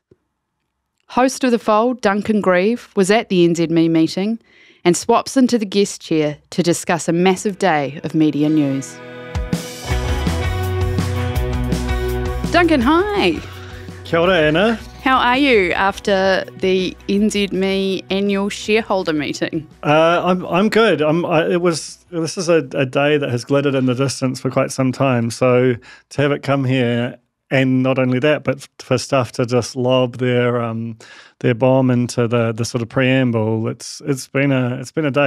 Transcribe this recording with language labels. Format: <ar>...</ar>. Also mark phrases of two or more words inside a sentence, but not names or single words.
<en>Host of the Fold, Duncan Greive, was at the NZME meeting and swaps into the guest chair to discuss a massive day of media news. Duncan, hi.</en> <mi>Kia ora,</mi> <en>Anna. How are you after the NZME annual shareholder meeting? I'm good. This is a day that has glittered in the distance for quite some time. So to have it come here, and not only that, but for staff to just lob their bomb into the sort of preamble, it's been a day.</en>